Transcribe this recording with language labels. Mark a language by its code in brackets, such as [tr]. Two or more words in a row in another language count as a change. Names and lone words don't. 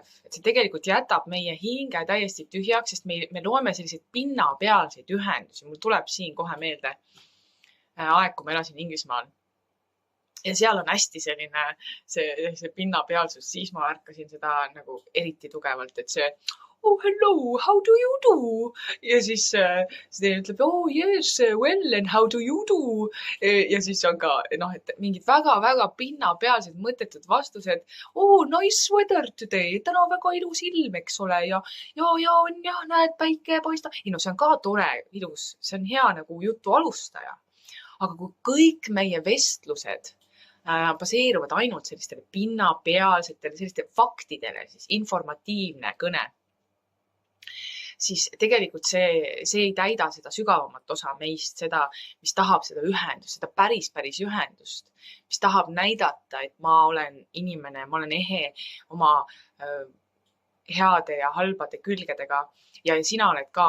[et] Et see tegelikult jätab meie hinge täiesti tühjaks, sest me loeme selliseid pinnapealseid ühendusi. Mul tuleb siin kohe meelde aeg, kui ma elasin Inglismaal. Ja seal on hästi selline see pinnapealsus. Siis ma ärkasin seda nagu eriti tugevalt, et see [en] hello, how do you do? [et] Ja siis see ütleb, [en] yes, well, and how do you do? [et] Ja siis on ka, et mingid väga pinnapealsed mõttetud vastused. [en] Nice weather today. [et] Täna väga ilus ilm, eks ole. Ja on jah, näed, päike paista. See on ka tore, ilus. See on hea nagu jutu alustaja. Aga kui kõik meie vestlused baseeruvad ainult sellistele pinnapealsetele, selliste faktidele, siis informatiivne kõne, siis tegelikult see ei täida seda sügavamat osa meist, seda, mis tahab seda ühendust, seda päris ühendust, mis tahab näidata, et ma olen inimene, ma olen ehe oma heade ja halbade külgedega ja sina oled ka.